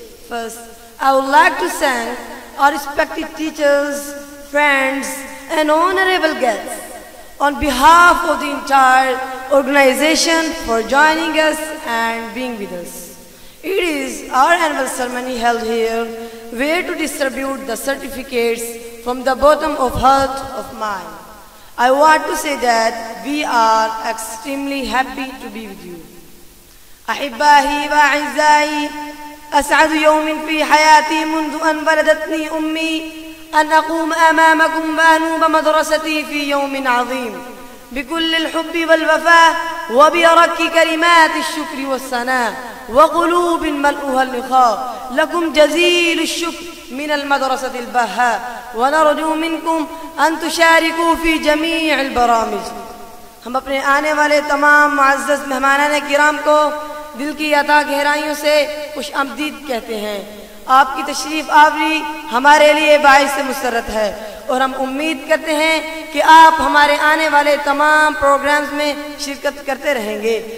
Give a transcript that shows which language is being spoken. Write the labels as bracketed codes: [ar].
[en] First, I would like to thank our respected teachers, friends, and honorable guests on behalf of the entire organization for joining us and being with us. It is our annual ceremony held here where to distribute the certificates from the bottom of heart of mine. I want to say that we are extremely happy to be with you. [ar] أحبائي وأعزائي، أسعد يوم في حياتي منذ أن ولدتني أمي أن أقوم أمامكم وأنوب مدرستي في يوم عظيم بكل الحب والوفاء وبأرق كلمات الشكر والثناء وقلوب ملؤها اللقاء. لكم جزيل الشكر من المدرسة البهاء، ونرجو منكم أن تشاركوا في جميع البرامج. [ur] ہم اپنے آنے والے تمام معزز مہمانان کرام کو دل کی عطا گہرائیوں سے خوش آمدید کہتے ہیں. آپ کی تشریف آوری ہمارے لیے باعث مسرت ہے اور ہم امید کرتے ہیں کہ آپ ہمارے آنے والے تمام پروگرامز میں شرکت کرتے رہیں گے.